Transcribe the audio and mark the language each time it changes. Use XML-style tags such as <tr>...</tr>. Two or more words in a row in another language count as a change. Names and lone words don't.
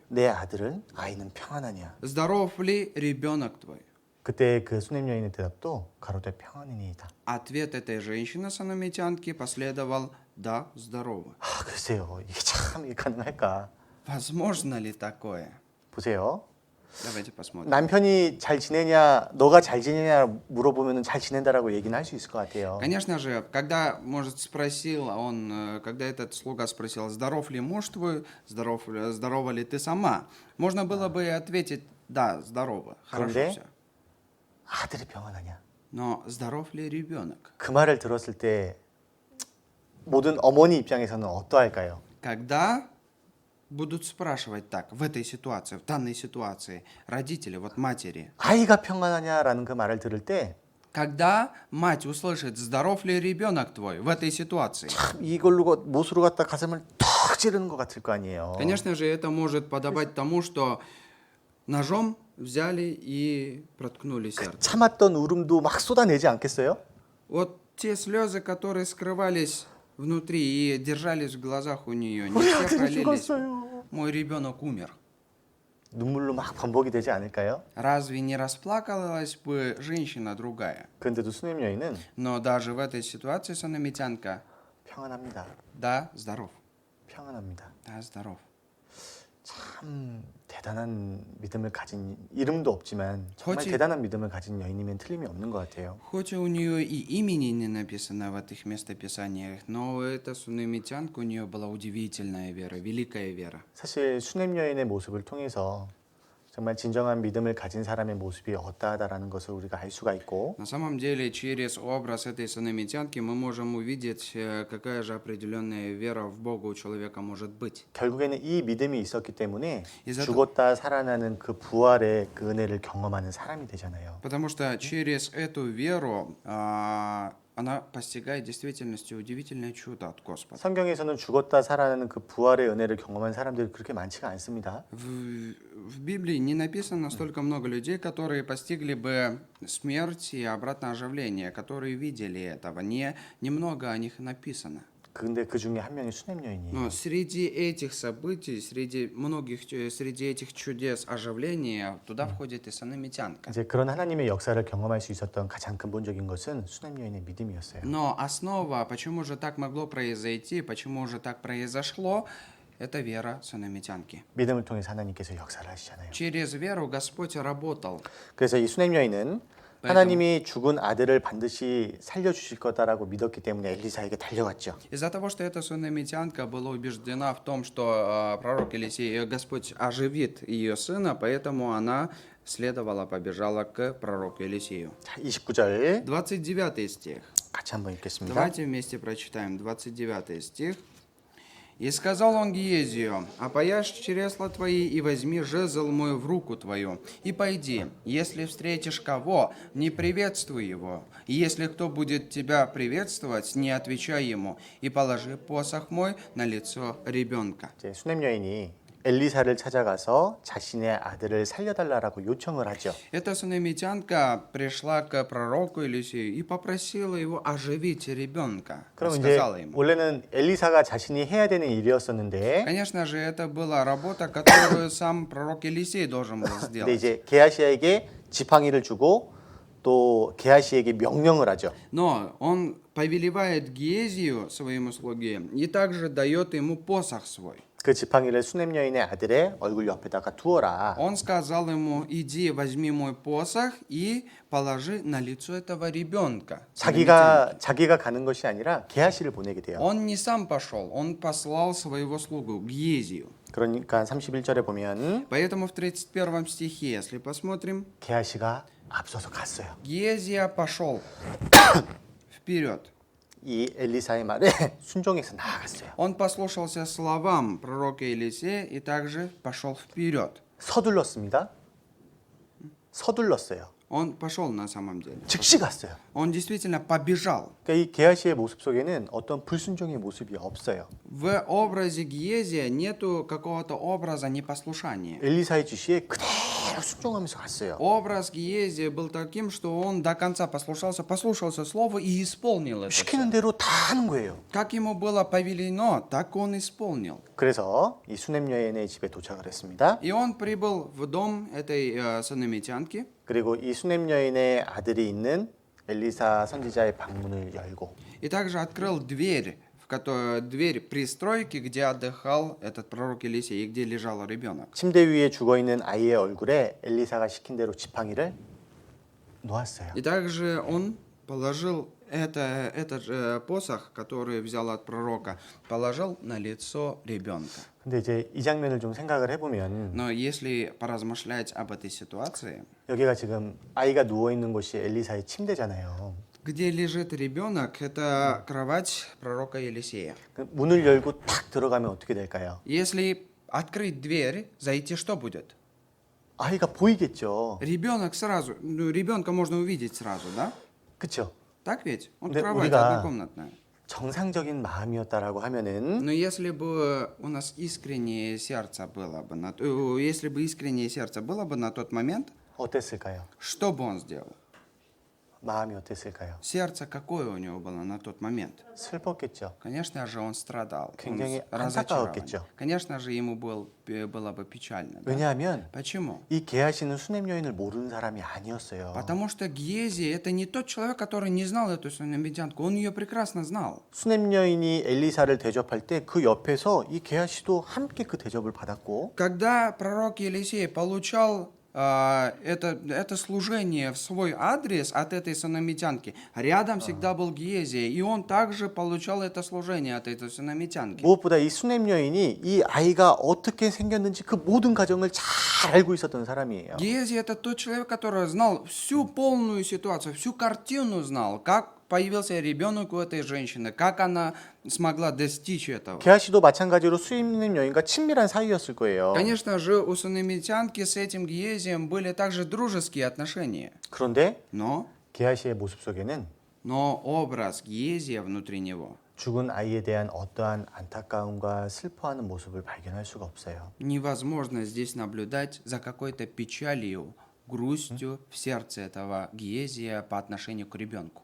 <ko>내 아이는 평안하냐?</ko> <ru>Здоров ли ребенок твой?</ru> <ko>그때 그 수냄 여인의 대답도 가로되 평안이니이다.</ko> <ru>Ответ этой женщины, санамитянки, последовал: да, здорово.</ru> <ko>아, 글쎄요. 이게 참 이게 가능할까?</ko> <ru>Возможно ли такое?</ru> <ko>보세요.</ko> <ru>Давайте посмотрим.</ru> <ko>남편이 잘 지내냐, 너가 잘 지내냐 물어보면 잘 지낸다라고 얘기는 할 수 있을 것 같아요.</ko> <ru>Конечно же, когда, может, спросил он, когда этот слуга спросил: здоров ли муж твой, здорова ли ты сама, можно было бы ответить: да, здорово, хорошо</ru> <ko>그런데</ko> <ru>все.</ru> <ko>아들이 평안하냐?</ko> <ru>Но здоров ли ребенок?</ru> <ko>그 말을 들었을 때 모든 어머니 입장에서는 어떠할까요?</ko> <ru>Когда будут спрашивать так, в этой ситуации, в данной ситуации, родители, вот матери,</ru> <ko>아이가 평안하냐라는 그 말을 들을 때</ko> <ru>когда мать услышит: здоров ли ребенок твой в этой ситуации,</ru> <ko>참 이걸로 못으로 갖다 가슴을 턱 찌르는 것 같을 거 아니에요.</ko> <ru>конечно же, это может подобать тому, что ножом взяли и проткнули сердце.</ru> <ko>참았던 울음도 막 쏟아내지 않겠어요?</ko> <ru>Вот те слезы, которые скрывались внутри и держались в глазах у нее, не</ru> <ko>우리</ko> <ru>все</ru> <ko>아들이</ko> <ru>пролились.</ru> <ko>죽었어요.</ko> <ru>Мой ребенок умер.</ru> <ko>눈물로 막 범벅이 되지 않을까요?</ko> <ru>Разве не расплакалась бы женщина другая?</ru> <ko>그런데도 수냄 여인은</ko> <ru>Но даже в этой ситуации санамитянка:</ru> <ko>평안합니다.</ko> <ru>да, здоров,</ru> <ko>평안합니다.</ko> <ru>да, здоров.</ru> <ko>참 대단한 믿음을 가진 이름도 없지만 정말 그렇지. 대단한 믿음을 가진 여인이면 틀림이 없는 것 같아요.</ko> <ru>Хоть у нее и имени не написано в этих местописаниях, но эта сунамитянка, у нее была удивительная вера, великая вера.</ru> <ko>사실 수냄 여인의 모습을 통해서 정말 진정한 믿음을 가진 사람의 모습이 어떠하다라는 것을 우리가 알 수가 있고</ko> <ru>На самом деле, через образ этой сунамитянки мы можем увидеть, какая же определенная вера в Бога у человека может быть.</ru> <ko>결국에는 이 믿음이 있었기 때문에</ko> <ru>из-за</ru> <ko>죽었다 살아나는 그 부활의 그 은혜를 경험하는 사람이 되잖아요.</ko> <ru>Потому что через эту веру она постигает в действительности удивительное чудо от Господа.</ru> <ko>성경에서는 죽었다 살아나는 그 부활의 은혜를 경험한 사람들이 그렇게 많지가 않습니다.</ko> <ru>В Библии не написано столько много людей, которые постигли бы смерть и обратное оживление, которые видели этого. Немного о них написано.</ru> <ko>근데 그 중에 한 명이 수냄 여인이에요.</ko> <ru>Но среди этих событий, среди этих чудес оживления, туда входит и санамитянка.</ru> <ko>이제 그런 하나님의 역사를 경험할 수 있었던 가장 근본적인 것은 수냄 여인의 믿음이었어요.</ko> <ru>Но основа, почему же так могло произойти, почему же так произошло, это вера сунамитянки.</ru> <ko>믿음을 통해서 하나님께서 역사를 하시잖아요.</ko> <ru>Через веру Господь работал.</ru> <ko>그래서 이 수냄 여인은 하나님이 죽은 아들을 반드시 살려주실 거다라고 믿었기 때문에 엘리사에게 달려갔죠.</ko> <ru>Из-за того, что эта сунамитянка была убеждена в том, что пророк Елисей, Господь оживит ее сына, поэтому она побежала к пророку Елисею.</ru> <ko>자, 29절</ko> <ru>29 стих.</ru> <ko>같이 한번 읽겠습니다.</ko> <ru>Давайте вместе прочитаем 29 стих. «И сказал он Гиезию: опояшь чресла твои и возьми жезл мой в руку твою, и пойди, если встретишь кого, не приветствуй его, и если кто будет тебя приветствовать, не отвечай ему, и положи посох мой на лицо ребенка».</ru> <ko>이제 수냄 여인이 엘리사를 찾아가서 자신의 아들을 살려달라고 요청을 하죠.</ko> <ru>Эта сунамитянка пришла к пророку Елисею и попросила его оживить ребенка.</ru> <ko>그럼 이제</ko> <ru>Сказала ему.</ru> <ko>원래는 엘리사가 자신이 해야 되는 일이었었는데</ko> <ru>Конечно же, это была работа, которую сам пророк Елисей должен был</ru> <ko>근데</ko> <ru>сделать.</ru> <ko>이제 게하시에게 지팡이를 주고 또 게하시에게 명령을 하죠.</ko> <ru>Но он повелевает Гиезию, своему слуге, и также дает ему посох свой.</ru> <ko>그 지팡이를 수냄 여인의 아들의 얼굴 옆에다가 두어라.</ko> <ru>Он сказал ему: иди, возьми мой посох и положи на лицо этого ребенка.</ru> <ko>자기가 가는 것이 아니라 게하시를 보내게 돼요.</ko> <ru>Он не сам пошел, он послал своего слугу, Гиезию.</ru> <ko>그러니까 31절에 보면</ko> <ru>Поэтому в 31 стихе, если посмотрим,</ru> <ko>게하시가 앞서서 갔어요.</ko> <ru>Гиезия пошел вперед.</ru> <ko>이 엘리사의 말에 순종해서 나아갔어요.</ko> <ru>Он послушался словам пророка Елисея и также пошел вперед.</ru> <ko>서둘렀습니다. 서둘렀어요.</ko> <ru>Он пошел на самом деле.</ru> <ko>즉시 갔어요.</ko> <ru>Он действительно побежал.</ru> <ko>그러니까 이 게하시의 모습 속에는 어떤 불순종의 모습이 없어요.</ko> <ru>В образе Гиезия нету какого-то образа непослушания.</ru> <ko>엘리사의 지시에 그대로 순종하면서 갔어요.</ko> <ru>Образ Гиезия был таким, что он до конца послушался слова и исполнил это.</ru> <ko>시키는 대로 다 하는 거예요.</ko> <ru>Как ему было повелено, так он исполнил.</ru> <ko>그래서 이 수넴 여인의 집에 도착을 했습니다.</ko> <ru>И он прибыл в дом этой сунамитянки.</ru> <ko>그리고 이 수넴 여인의 아들이 있는 엘리사 선지자의 방문을 열고</ko> <ru>И также открыл дверь, дверь пристройки, где отдыхал этот пророк Елисей, и где лежал ребенок.</ru> <ko>침대 위에 죽어 있는 아이의 얼굴에 엘리사가 시킨 대로 지팡이를 놓았어요.</ko> <ru>И также он положил этот же посох, который взял от пророка, положил на лицо ребенка.</ru> <ko>근데 이제 이 장면을 좀 생각을 해보면</ko> <ru>Но если поразмышлять об этой ситуации,</ru> <ko>여기가 지금 아이가 누워 있는 곳이 엘리사의 침대잖아요.</ko> <ru>где лежит ребенок, это кровать пророка Елисея.</ru> <ko>그 문을 열고 탁 들어가면 어떻게 될까요?</ko> <ru>Если открыть дверь, зайти что будет?</ru> <ko>아이가 보이겠죠.</ko> <ru>Ребенок сразу, ребенка можно увидеть сразу, да?</ru> <ko>그렇죠?</ko> <ru>Так ведь? Он в Да, кровати</ru> <ko>우리가-</ko> <ru>однокомнатная.</ru> <ko>정상적인 마음이었다라고 하면은</ko> <ru>Но если бы у нас искреннее сердце было бы если бы искреннее сердце было бы на тот момент,</ru> <ko>어땠을까요?</ko> <ru>что бы он сделал?</ru> <ko>마음이 어땠을까요?</ko> <ru>Сердце какое у него было на тот момент?</ru> <ko>슬펐겠죠.</ko> <ru>Конечно же, он страдал. Он</ru> <ko>굉장히</ko> <ru>разочарован.</ru> <ko>안타까웠겠죠.</ko> <ru>Конечно же, ему было бы печально. Да?</ru> <ko>왜냐하면</ko> <ru>Почему?</ru> <ko>이 게하시는 수넴 여인을 모르는 사람이 아니었어요.</ko> <ru>Потому что Гиези это не тот человек, который не знал эту сунамитянку. Он ее прекрасно знал.</ru> <ko>수넴 여인이 엘리사를 대접할 때 그 옆에서 이 게하시도 함께 그 대접을 받았고</ko> <ru>Когда пророк Елисей получал это служение в свой адрес от этой сунамитянки, рядом всегда был Гиезия, и он также получал это служение от этой сунамитянки.</ru> <ko>무엇보다 이 수넴 여인이 이 아이가 어떻게 생겼는지 그 모든 과정을 잘 알고 있었던 사람이에요.</ko> <ru>Гиези это тот человек, который знал всю полную ситуацию, всю картину знал, как появился ребенок у этой женщины, как она смогла достичь этого.</ru> <ko>게하시도 마찬가지로 수넴 여인과 친밀한 사이였을 거예요.</ko> <ru>Конечно же, у сунамитянки с этим Гиезием были также дружеские отношения.</ru> <ko>그런데</ko> <ru>Но</ru> <ko>게하시의 모습 속에는</ko> <ru>образ Гиезия внутри него</ru> <ko>죽은 아이에 대한 어떠한 안타까움과 슬퍼하는 모습을 발견할 수가 없어요.</ko> <ru>невозможно здесь наблюдать за какой-то печалью, грустью в сердце этого Гиезия по отношению к ребенку.</ru>